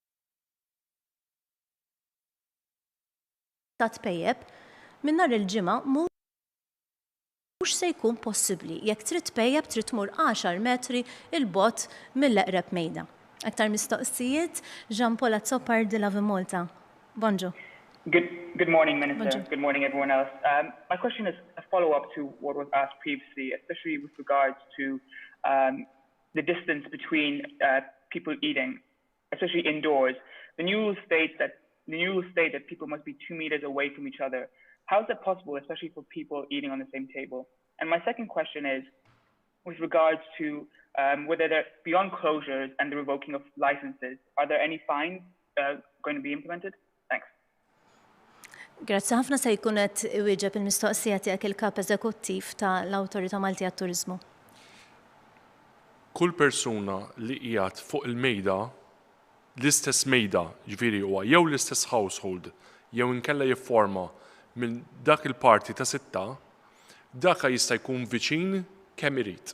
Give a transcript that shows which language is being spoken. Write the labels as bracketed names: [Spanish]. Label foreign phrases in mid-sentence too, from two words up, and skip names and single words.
[Maltese] Ta' tpejjeb minn nhar il-ġimgħa mhux se jkun possibbli. Jekk trid tpejjeb trid tmur 10 metri il-bogħod mill-eqreb mejda. Aktar mistoqsijiet, Jean-Paul Azzopar de la Vimolta. Bonġu. [English] Good morning, Minister. Bonjour. Good morning, everyone else. My question is a follow-up to what was asked previously, especially with regards to the distance between people eating, especially indoors. The new rule states that people must be 2 meters away from each other. How is that possible, especially for people eating on the same table? And my second question is with regards to whether there, beyond closures and the revoking of licenses, are there any fines going to be implemented? Thanks. [Maltese] Grazzi ħafna se jkun qed iwieġeb il-mistoqsija tiegħek il-kap eżekuttiv tal-Awtorità Maltija għat-Turiżmu. kull persuna li qiegħed fuq il-mejda, l-istess mejda, ġifieri huwa jew l-istess household, jew inkella jifforma minn dak il-parti ta' 6, dak jista' jkun viċin kemm irid.